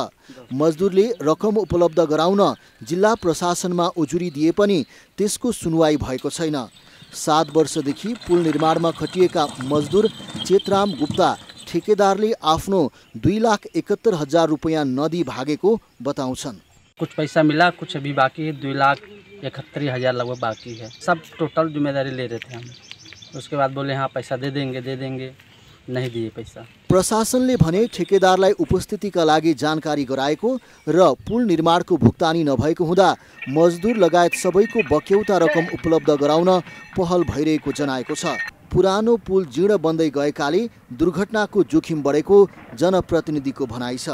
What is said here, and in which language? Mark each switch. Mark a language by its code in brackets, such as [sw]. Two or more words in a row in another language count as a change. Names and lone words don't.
[ne] मजदुरले रकम उपलब्ध गराउन जिल्ला प्रशासनमा उजुरी दिए पनि त्यसको सुनवाई भएको छैन। 7 वर्षदेखि पुल निर्माणमा खटिएका मजदुर चेतराम गुप्ता ठेकेदारले आफ्नो 2,71,000 रुपियाँ नदी भागेको बताउँछन्। [hi] कुछ पैसा मिला, कुछ अभी बाकी है, 2,71,000 लगभग बाकी है। सब टोटल जिम्मेदारी ले रहे थे हम। उसके बाद बोले हाँ पैसा दे देंगे, नहीं दिए पैसा। [ne] प्रशासनले भने ठेकेदारलाई उपस्थितिका लागि जानकारी गराएको र पुल निर्माणको भुक्तानी नभएको हुँदा मजदुर लगायत सबैको बक्यौता रकम उपलब्ध गराउन पहल भइरहेको जनाएको छ। पुरानो पुल जीर्ण बन्दै गएकाले दुर्घटनाको जोखिम बढेको जनप्रतिनिधिको भनाइ छ।